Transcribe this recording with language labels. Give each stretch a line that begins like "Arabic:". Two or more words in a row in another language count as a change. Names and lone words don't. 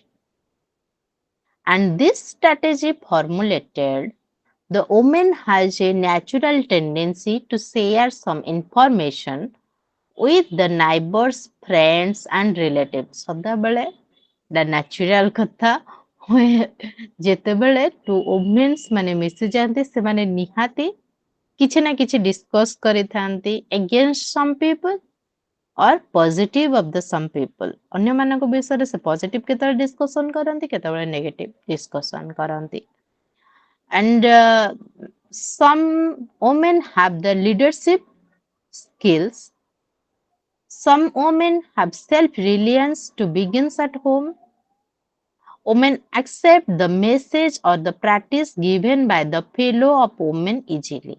English: And this strategy formulated, the woman has a natural tendency to share some information with the neighbors, friends and relatives.
Odia: ସଦାବେଳେ
English: the natural
Odia: କଥା ହୁଏ ଯେତେବେଳେ
English: two women
Odia: ମାନେ ମିଶି ଯାଆନ୍ତି ସେମାନେ ନିହାତି କିଛି ନା କିଛି discuss କରିଥାନ୍ତି
English: against some people or positive of the some people.
Odia: ଅନ୍ୟମାନଙ୍କ ବିଷୟରେ ସେ positive କେତେବେଳେ discussion କରନ୍ତି କେତେବେଳେ
English: negative discussion
Odia: କରନ୍ତି.
English: And some women have the leadership skills. Some women have self-reliance to begins at home. Women accept the message or the practice given by the fellow of women easily.